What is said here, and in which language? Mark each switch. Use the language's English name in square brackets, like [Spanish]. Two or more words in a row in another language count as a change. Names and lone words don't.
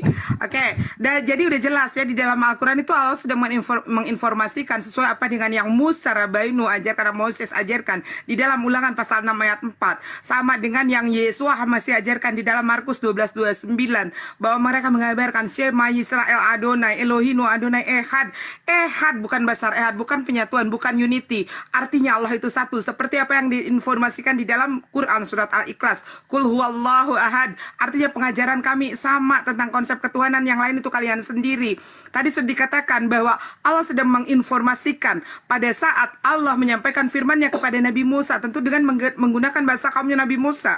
[Indonesian] Oke, dan jadi udah jelas ya di dalam Al-Qur'an itu Allah sudah menginformasikan sesuai apa dengan yang Musa Rabainu ajarkan, Moses ajarkan di dalam Ulangan pasal 6 ayat 4 sama dengan yang Yesua masih ajarkan di dalam Markus 12:29 bahwa mereka mengabarkan [Hebrew] שמע ישראל אדני אלהינו אדני אחד. [Indonesian] Ehad bukan [Hebrew] בשר אחד, [Indonesian] bukan penyatuan, bukan unity. Artinya Allah itu satu, seperti apa yang diinformasikan di dalam Quran surat Al-Ikhlas. [Arabic] قل هو الله أحد. [Indonesian] Artinya pengajaran kami sama tentang konsep ketuhanan, yang lain itu kalian sendiri. Tadi sudah dikatakan bahwa Allah sedang menginformasikan pada saat Allah menyampaikan firman-Nya kepada Nabi Musa, tentu dengan menggunakan bahasa kaumnya Nabi Musa.